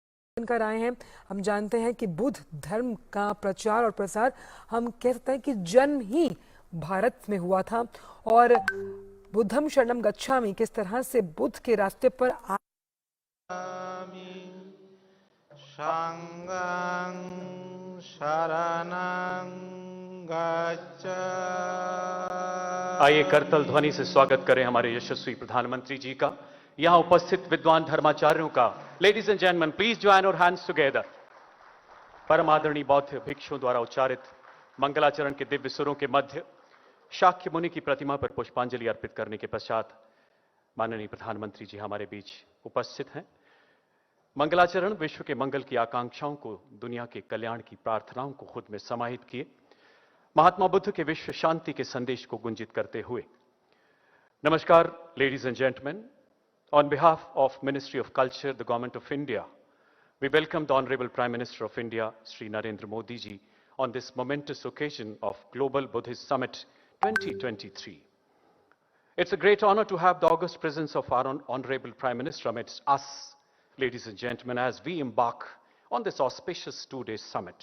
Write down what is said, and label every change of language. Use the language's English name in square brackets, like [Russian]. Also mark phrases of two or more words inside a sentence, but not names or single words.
[Hindi] कर आए हैं। हम जानते हैं कि बुद्ध धर्म का प्रचार और प्रसार हम कह सकते हैं कि जन्म ही भारत में हुआ था और [Pali] बुद्धम शरणम गच्छामि [Hindi] किस तरह से बुद्ध के रास्ते पर [Pali] संगं शरणं गच्छामि। [Hindi] आइए करतल ध्वनि से स्वागत करें हमारे यशस्वी प्रधानमंत्री जी का, यहां उपस्थित विद्वान धर्माचार्यों का। [English] ladies and gentleman, please join our hands together. [Hindi] परम आदरणीय बौद्ध भिक्षुओं द्वारा उच्चारित मंगलाचरण के दिव्य सुरों के मध्य शाक्य मुनि की प्रतिमा पर पुष्पांजलि अर्पित करने के पश्चात माननीय प्रधानमंत्री जी हमारे बीच उपस्थित हैं। मंगलाचरण विश्व के मंगल की आकांक्षाओं को, दुनिया के कल्याण की प्रार्थनाओं को खुद में समाहित किए महात्मा बुद्ध के विश्व शांति के संदेश को गुंजित करते हुए। [English] नमस्कार ladies and gentlemen, on behalf of Ministry of Culture, the Government of India, we welcome the Honorable Prime Minister of India, Shri Narendra Modi ji, on this momentous occasion of Global Buddhist Summit 2023. It's a great honor to have the august presence of our Honorable Prime Minister amidst us, ladies and gentlemen, as we embark on this auspicious two-day summit.